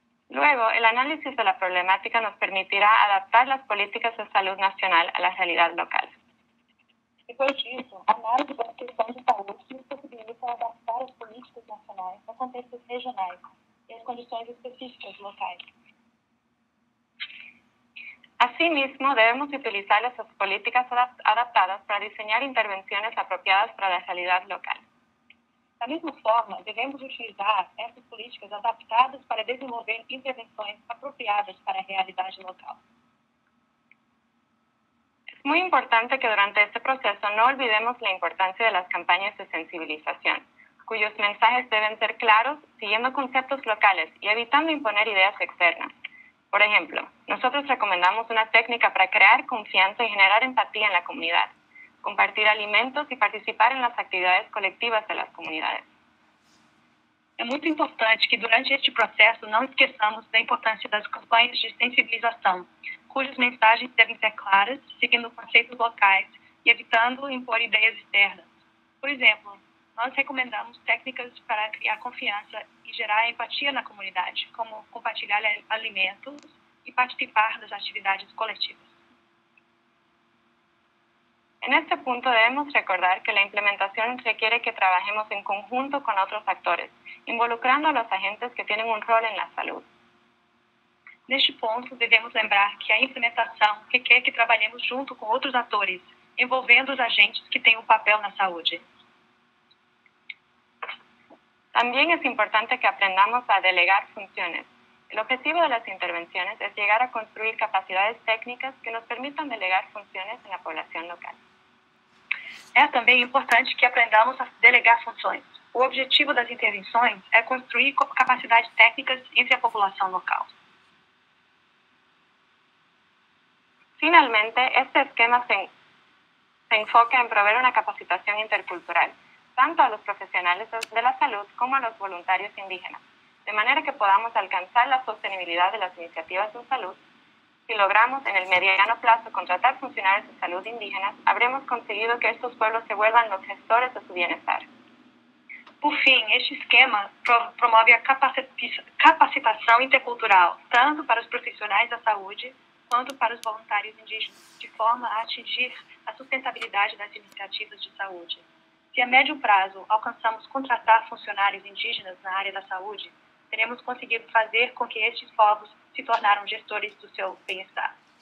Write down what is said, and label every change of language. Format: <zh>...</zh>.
<es>Luego, el análisis de la problemática nos permitirá adaptar las políticas de salud nacional a la realidad local.</es> <pt>Depois disso, a análise das questões de saúde nos possibilita adaptar as políticas nacionais a contextos regionais e às condições específicas locais.</pt> <es>Asimismo, debemos utilizar esas políticas adaptadas para diseñar intervenciones apropiadas para la realidad local.</es> <pt>Da mesma forma, devemos utilizar essas políticas adaptadas para desenvolver intervenções apropriadas para a realidade local.</pt> <es>Es muy importante que durante este proceso no olvidemos la importancia de las campañas de sensibilización, cuyos mensajes deben ser claros, siguiendo conceptos locales y evitando imponer ideas externas. Por ejemplo, nosotros recomendamos una técnica para crear confianza y generar empatía en la comunidad, compartir alimentos y participar en las actividades colectivas de las comunidades.</es> <pt>É muito importante que durante este processo não esqueçamos da importância das campanhas de sensibilização, cujas mensagens devem ser claras, seguindo conceitos locais e evitando impor ideias externas. Por exemplo, nós recomendamos técnicas para criar confiança e gerar empatia na comunidade, como compartilhar alimentos e participar das atividades coletivas.</pt> <es>En este punto debemos recordar que la implementación requiere que trabajemos en conjunto con otros actores, involucrando a los agentes que tienen un rol en la salud.</es> <pt>Neste ponto, devemos lembrar que a implementação requer que trabalhemos junto com outros atores, envolvendo os agentes que têm um papel na saúde.</pt> <es>También es importante que aprendamos a delegar funciones. El objetivo de las intervenciones es llegar a construir capacidades técnicas que nos permitan delegar funciones en la población local.</es> <pt>É também importante que aprendamos a delegar funções. O objetivo das intervenções é construir capacidades técnicas entre a população local.</pt> <es>Finalmente, este esquema se enfoca en proveer una capacitación intercultural, tanto a los profesionales de la salud como a los voluntarios indígenas, de manera que podamos alcanzar la sostenibilidad de las iniciativas de salud. Si logramos en el mediano plazo contratar funcionarios de salud indígenas, habremos conseguido que estos pueblos se vuelvan los gestores de su bienestar.</es> <pt>Por fim, este esquema promove a capacitação intercultural, tanto para os profissionais da saúde quanto para os voluntários indígenas, de forma a atingir a sustentabilidade das iniciativas de saúde. Se a médio prazo alcançamos contratar funcionários indígenas na área da saúde, teremos conseguido fazer com que estes povos se tornaram gestores do seu bem-estar.</pt>